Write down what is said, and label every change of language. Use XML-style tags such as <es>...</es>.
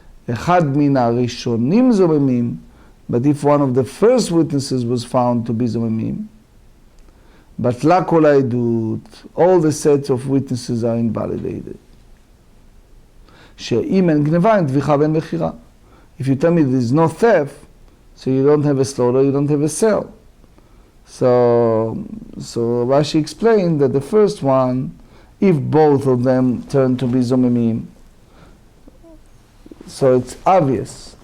<he>אחד מן הראשונים זוממים,</he> <en>but if one of the first witnesses was found to be זוממים,</en> <he>בטלה כל העדות,</he> <en>all the sets of witnesses are invalidated.</en> <he>שאם אין גנבה, אין טביחה ואין מכירה.</he> <en>If you tell me there is no theft, so you don't have a slaughter, you don't have a sale. So Rashi explained that the first one, if both of them turn to be zomemim, so it's obvious.</en>